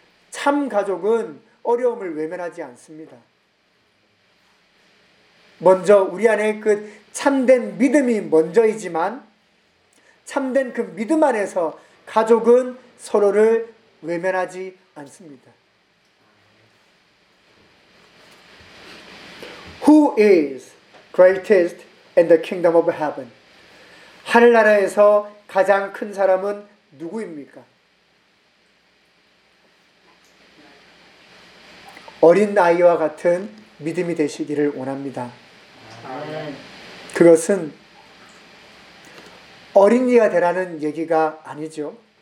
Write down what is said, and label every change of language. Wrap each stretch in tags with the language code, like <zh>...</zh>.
<ko>참 가족은 어려움을 외면하지 않습니다. 먼저 우리 안에 그 참된 믿음이 먼저이지만 참된 그 믿음 안에서 가족은 서로를 외면하지 않습니다.</ko> <en>Who is greatest in the kingdom of heaven?</en> <ko>하늘나라에서 가장 큰 사람은 누구입니까? 어린 나이와 같은 믿음이 되시기를 원합니다. 그것은 어린이가 되라는 얘기가 아니죠.</ko>